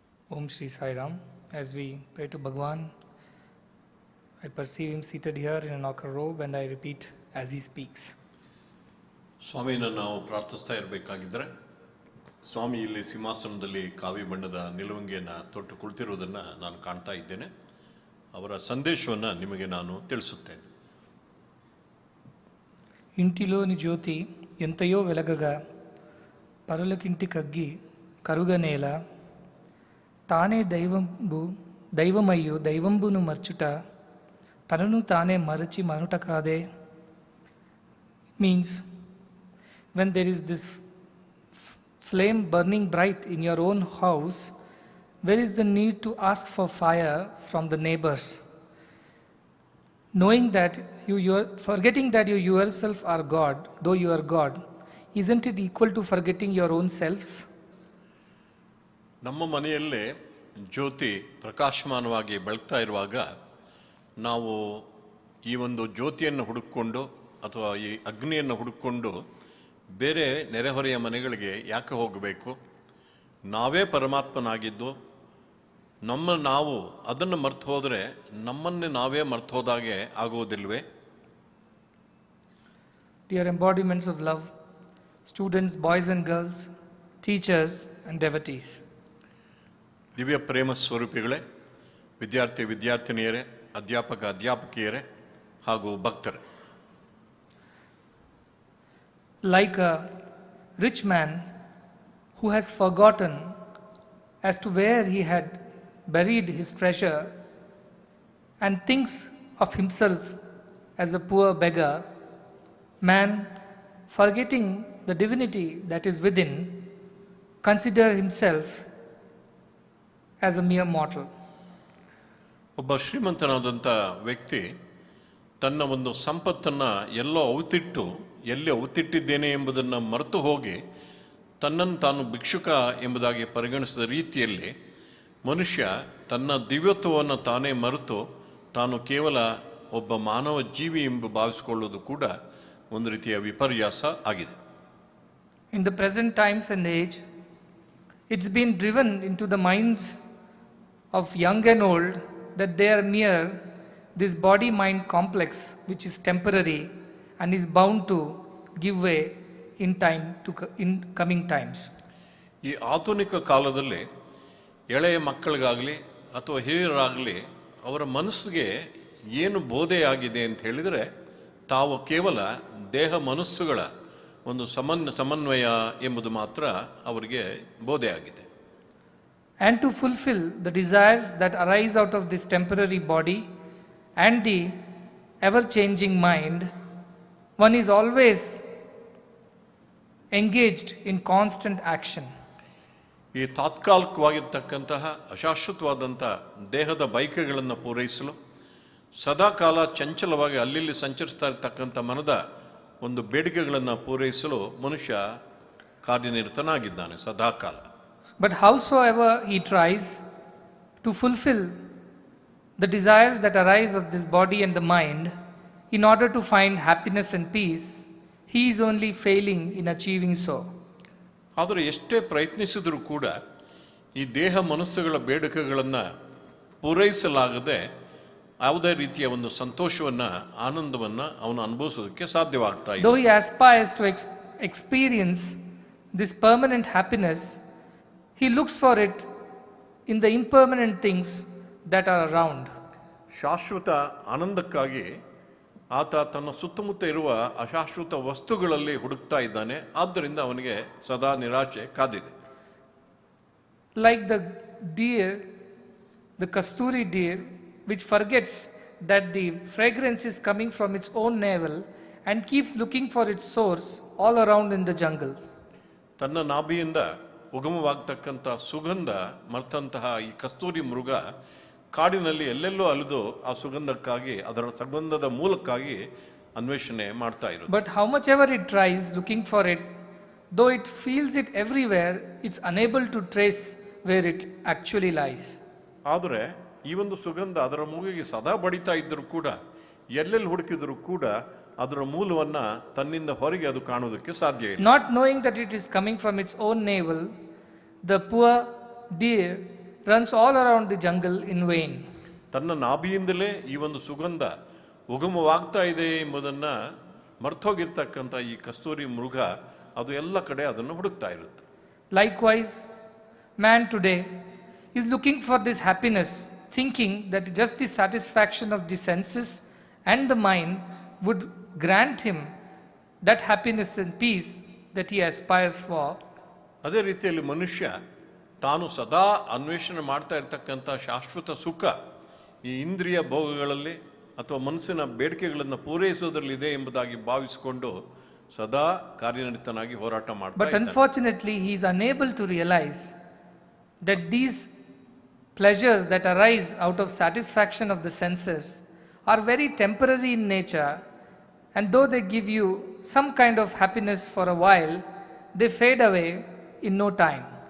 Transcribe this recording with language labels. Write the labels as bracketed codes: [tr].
[sa] Om Shri Sai Ram. [en] As we pray to Bhagwan, I perceive him seated here in an ochre robe, and I repeat as he speaks. [kn] ಸ್ವಾಮಿನ ನಾವು ಪ್ರಾರ್ಥಿಸ್ತಾ ಇರಬೇಕಾಗಿದ್ದರೆ ಸ್ವಾಮಿ ಇಲ್ಲಿ ಸಿಂಹಾಸನದಲ್ಲಿ ಕಾವಿ ಬಣ್ಣದ ನಿಲುವಂಗಿಯನ್ನು ತೊಟ್ಟು ಕುಳಿತಿರುವುದನ್ನು ನಾನು ಕಾಣ್ತಾ ಇದ್ದೇನೆ. ಅವರ ಸಂದೇಶವನ್ನು ನಿಮಗೆ ನಾನು ತಿಳಿಸುತ್ತೇನೆ. [te] ఇంటిలోని జ్యోతి ఎంతయో వెలగగా పరులకింటి కగ్గి కరుగనేల తానే దైవమయ్యు దైవంబును మర్చుట తనను తానే మరచి మనుట కాదే. [en] Means when there is this flame burning bright in your own house, where is the need to ask for fire from the neighbors? Knowing that forgetting that you yourself are God, though you are God, isn't it equal to forgetting your own selves? [kn] ನಮ್ಮ ಮನೆಯಲ್ಲೇ ಜ್ಯೋತಿ ಪ್ರಕಾಶಮಾನವಾಗಿ ಬೆಳಗ್ತಾ ಇರುವಾಗ ನಾವು ಈ ಒಂದು ಜ್ಯೋತಿಯನ್ನು ಹುಡುಕಿಕೊಂಡು ಅಥವಾ ಈ ಅಗ್ನಿಯನ್ನು ಹುಡುಕಿಕೊಂಡು ಬೇರೆ ನೆರೆಹೊರೆಯ ಮನೆಗಳಿಗೆ ಯಾಕೆ ಹೋಗಬೇಕು? ನಾವೇ ಪರಮಾತ್ಮನಾಗಿದ್ದು ನಾವು ಅದನ್ನು ಮರ್ತು ಹೋದರೆ ನಮ್ಮನ್ನೇ ನಾವೇ ಮರ್ತು ಹೋದಾಗೆ ಆಗುವುದಿಲ್ವೇ? [en] Dear embodiments of love, students, boys and girls, teachers and devotees. [kn] ದಿವ್ಯ ಪ್ರೇಮ ಸ್ವರೂಪಿಗಳೇ, ವಿದ್ಯಾರ್ಥಿ ವಿದ್ಯಾರ್ಥಿನಿಯರೇ, ಅಧ್ಯಾಪಕ ಅಧ್ಯಾಪಕಿಯರೇ ಹಾಗೂ ಭಕ್ತರೇ. [en] Like a rich man who has forgotten as to where he had buried his treasure and thinks of himself as a poor beggar, man, forgetting the divinity that is within, consider himself as a mere mortal. [kn] ಒಬ್ಬ ಶ್ರೀಮಂತನಾದಂಥ ವ್ಯಕ್ತಿ ತನ್ನ ಒಂದು ಸಂಪತ್ತನ್ನು ಎಲ್ಲಿ ಔತಿಟ್ಟಿದ್ದೇನೆ ಎಂಬುದನ್ನು ಮರೆತು ಹೋಗಿ ತನ್ನನ್ನು ತಾನು ಭಿಕ್ಷುಕ ಎಂಬುದಾಗಿ ಪರಿಗಣಿಸಿದ ರೀತಿಯಲ್ಲಿ ಮನುಷ್ಯ ತನ್ನ ದಿವ್ಯತ್ವವನ್ನು ತಾನೇ ಮರೆತು ತಾನು ಕೇವಲ ಒಬ್ಬ ಮಾನವ ಜೀವಿ ಎಂದು ಭಾವಿಸಿಕೊಳ್ಳುವುದು ಕೂಡ ಒಂದು ರೀತಿಯ ವಿಪರ್ಯಾಸ ಆಗಿದೆ. [en] In the present times and age, it's been driven into the minds of young and old that they are mere this body-mind complex which is temporary and is bound to give way in coming times. [kn] ಈ ಆಧುನಿಕ ಕಾಲದಲ್ಲಿ ಎಳೆಯ ಮಕ್ಕಳಿಗಾಗಲಿ ಅಥವಾ ಹಿರಿಯರಾಗಲಿ ಅವರ ಮನಸ್ಸಿಗೆ ಏನು ಬೋಧೆಯಾಗಿದೆ ಅಂತ ಹೇಳಿದರೆ ತಾವು ಕೇವಲ ದೇಹ ಮನಸ್ಸುಗಳ ಒಂದು ಸಮನ್ವಯ ಎಂಬುದು ಮಾತ್ರ ಅವರಿಗೆ ಬೋಧೆಯಾಗಿದೆ. [en] And to fulfill the desires that arise out of this temporary body and the ever-changing mind, one is always engaged in constant action. [kn] ಈ ತಾತ್ಕಾಲಿಕವಾಗಿರ್ತಕ್ಕಂತಹ ಅಶಾಶ್ವತವಾದಂಥ ದೇಹದ ಬಯಕೆಗಳನ್ನು ಪೂರೈಸಲು ಸದಾಕಾಲ ಚಂಚಲವಾಗಿ ಅಲ್ಲಿ ಸಂಚರಿಸ್ತಾ ಇರತಕ್ಕಂಥ ಮನದ ಒಂದು ಬೇಡಿಕೆಗಳನ್ನು ಪೂರೈಸಲು ಮನುಷ್ಯ ಕಾರ್ಯನಿರತನಾಗಿದ್ದಾನೆ ಸದಾಕಾಲ. [en] But howsoever he tries to fulfill the desires that arise of this body and the mind in order to find happiness and peace, he is only failing in achieving so. [kn] ಆದರೆ ಎಷ್ಟೇ ಪ್ರಯತ್ನಿಸಿದರೂ ಕೂಡ ಈ ದೇಹ ಮನಸ್ಸುಗಳ ಬೇಡಿಕೆಗಳನ್ನು ಪೂರೈಸಲಾಗದೆ ಯಾವುದೇ ರೀತಿಯ ಒಂದು ಸಂತೋಷವನ್ನು ಆನಂದವನ್ನು ಅವನು ಅನುಭವಿಸೋದಕ್ಕೆ ಸಾಧ್ಯವಾಗ್ತಾ ಇದೆ. [en] Though he aspires to experience this permanent happiness, he looks for it in the impermanent things that are around. [kn] ಶಾಶ್ವತ ಆನಂದಕ್ಕಾಗಿ ಆತ ತನ್ನ ಸುತ್ತಮುತ್ತ ಇರುವ ಅಶಾಶ್ವತ ವಸ್ತುಗಳಲ್ಲಿ ಹುಡುಕ್ತಾ ಇದ್ದಾನೆ. ಆದ್ದರಿಂದ ಅವನಿಗೆ ಸದಾ ನಿರಾಶೆ ಕಾದಿದೆ. [en] Like the deer, the kasturi deer, which forgets that the fragrance is coming from its own navel and keeps looking for its source all around in the jungle. [kn] ತನ್ನ ನಾಭಿಯಿಂದ ಉಗಮವಾಗತಕ್ಕಂಥ ಸುಗಂಧ ಮರ್ತಂತಹ ಈ ಕಸ್ತೂರಿ ಮೃಗ ಕಾಡಿನಲ್ಲಿ ಎಲ್ಲೆಲ್ಲೋ ಅಲಿದು ಆ ಸುಗಂಧಕ್ಕಾಗಿ ಅದರ ಸುಗಂಧದ ಮೂಲಕ್ಕಾಗಿ ಅನ್ವೇಷಣೆ ಮಾಡ್ತಾ ಇರೋದು. [en] But how much ever it tries looking for it, though it feels it everywhere, it's unable to trace where it actually lies. [kn] ಆದರೆ ಈ ಒಂದು ಸುಗಂಧ ಅದರ ಮೂಗಿಗೆ ಸದಾ ಬಡಿತಾ ಇದ್ದರೂ ಕೂಡ ಎಲ್ಲೆಲ್ಲಿ ಹುಡುಕಿದರೂ ಕೂಡ ಅದರ ಮೂಲವನ್ನ ತನ್ನಿಂದ ಹೊರಗೆ ಅದು ಕಾಣುವುದಕ್ಕೆ ಸಾಧ್ಯ ಇಲ್ಲ. [en] Not knowing that it is coming from its own navel, the poor deer runs all around the jungle in vain. [kn] ತನ್ನ ನಾಭಿಯಿಂದಲೇ ಈ ಒಂದು ಸುಗಂಧ ಉಗಮವಾಗ್ತಾ ಇದೆ ಎಂಬುದನ್ನ ಮರ್ತೋಗಿರ್ತಕ್ಕಂಥ ಈ ಕಸ್ತೂರಿ ಮೃಗ ಅದು ಎಲ್ಲ ಕಡೆ ಅದನ್ನು ಹುಡುಕ್ತಾ ಇರುತ್ತೆ. [en] Likewise, man today is looking for this happiness, thinking that just the satisfaction of the senses and the mind would grant him that happiness and peace that he aspires for. [kn] ಅದೇ ರೀತಿಯಲ್ಲಿ ಮನುಷ್ಯ ತಾನು ಸದಾ ಅನ್ವೇಷಣೆ ಮಾಡ್ತಾ ಇರ್ತಕ್ಕಂಥ ಶಾಶ್ವತ ಸುಖ ಈ ಇಂದ್ರಿಯ ಭೋಗಗಳಲ್ಲಿ ಅಥವಾ ಮನಸ್ಸಿನ ಬೇಡಿಕೆಗಳನ್ನು ಪೂರೈಸೋದ್ರಲ್ಲಿ ಇದೆ ಎಂಬುದಾಗಿ ಭಾವಿಸಿಕೊಂಡು ಸದಾ ಕಾರ್ಯನಿರತನಾಗಿ ಹೋರಾಟ ಮಾಡ್ತಾ [en] But unfortunately, he is unable to realize that these pleasures that arise out of satisfaction of the senses are very temporary in nature, and though they give you some kind of happiness for a while, they fade away in no time.